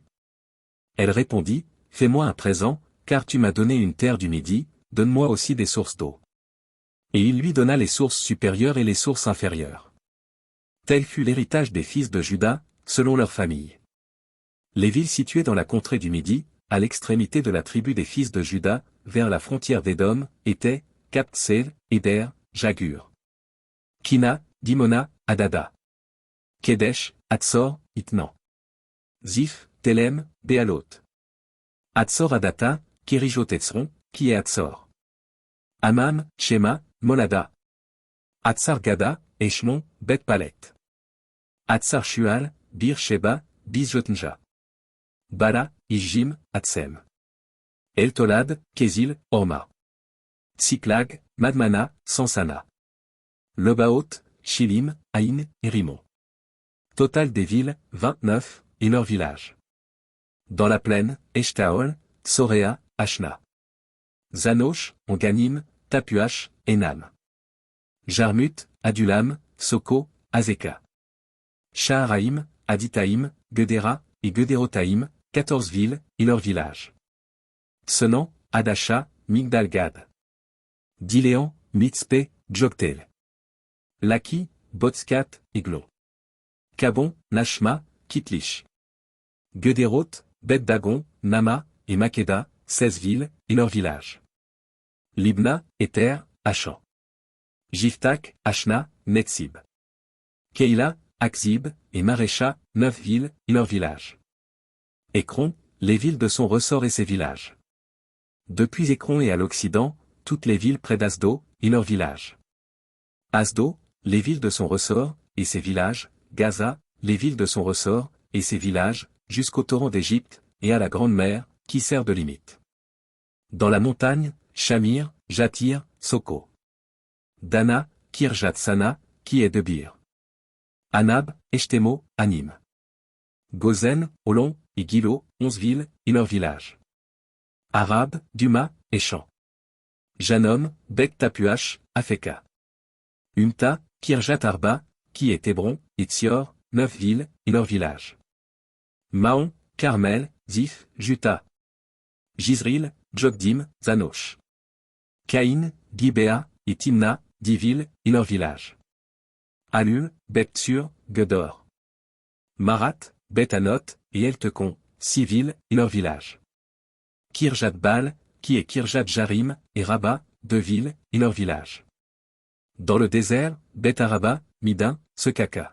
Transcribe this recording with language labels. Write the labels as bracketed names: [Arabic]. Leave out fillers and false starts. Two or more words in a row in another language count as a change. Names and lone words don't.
[French] Elle répondit, fais-moi un présent, car tu m'as donné une terre du Midi, donne-moi aussi des sources d'eau. Et il lui donna les sources supérieures et les sources inférieures. Tel fut l'héritage des fils de Juda, selon leur famille. Les villes situées dans la contrée du Midi, à l'extrémité de la tribu des fils de Juda, vers la frontière d'Édom, étaient, Kaptsel, Éder, Jagur. Kina, Dimona, Adada. Kedesh, Hatsor, Itnan. Ziph, Telem, Béalot. Hatsor Adata, Kérijoth-Etzron, qui est Hatsor. Amam, Shema, Molada. Hatsar Gada, Eshmon, Bet Palet. Hatsar Shual, Bir Sheba, Bizjotnja. Bala, Ijjim, Hatsem. Eltolad, Kézil, Orma. Tsiklag, Madmana, Sansana. Lebaoth, Chilim, Aïn, et Rimon. Total des villes, 29, et leurs villages. Dans la plaine, Eshtaol, Tsoréa, Ashna. Zanosh, Onganim, Tapuach, Enam. Jarmut, Adulam, Soko, Azeka. Shaharaïm, Aditaïm, Gedera, et Gederotaïm, 14 villes, et leurs villages. Tsenan, Adasha, Migdalgad. Diléan, Mitzpé, Joktel. Laki, Botskat, et Glo. Kabon, Nashma, Kitlish. Gederoth, Bet-Dagon, Nama, et Makeda, 16 villes, et leurs villages. Libna, Éter, Achan. Jiftak, Ashna, Netsib. Keila, Akzib, et Marécha, 9 villes, et leurs villages. Écron, les villes de son ressort et ses villages. Depuis Écron et à l'occident, toutes les villes près d'Asdo, et leurs villages. Asdo, les villes de son ressort, et ses villages, Gaza, les villes de son ressort, et ses villages, jusqu'au torrent d'Égypte, et à la Grande Mer, qui sert de limite. Dans la montagne, Shamir, Jatir, Soko. Dana, Kirjat Sana, qui est Debir. Anab, Eshtemo, Anim. Gozen, Olon, Igilo, 11 villes, et leurs villages. Arab, Duma, et Champ. Janom, Beth Tapuach, Afeka. Umta, Kirjat Arba, qui est Hébron, et Tsior, 9 villes, et leurs villages. Maon, Carmel, Ziph, Juta. Jizril, Jogdim, Zanoch. Caïn, Gibéa, et Timna, 10 villes, et leurs villages. Alul, Beth-Tsur, Gedor. Marat, Beth-Anot, et Eltekon, 6 villes, et leurs villages. Kirjat-Bal, qui est Kirjat-Jarim, et Rabat, 2 villes, et leurs villages. Dans le désert, Beth-Araba, Midin, Sekaka.